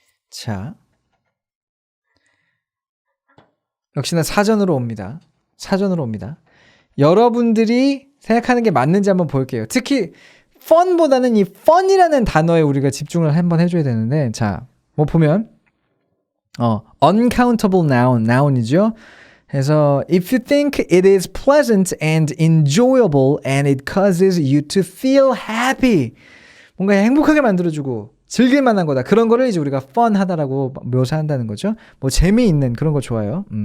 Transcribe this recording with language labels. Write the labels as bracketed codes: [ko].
[ko] 자, 역시나 사전으로 옵니다. 여러분들이 생각하는 게 맞는지 한번 볼게요. 특히 fun보다는 이 fun이라는 단어에 우리가 집중을 한번 해줘야 되는데, 자, 뭐 보면 [en] uncountable noun [ko] 이죠. [en] 그래서 if you think it is pleasant and enjoyable and it causes you to feel happy, [ko] 뭔가 행복하게 만들어주고 즐길 만한 거다. 그런 거를 이제 우리가 fun하다라고 묘사한다는 거죠. 뭐 재미있는 그런 거 좋아요.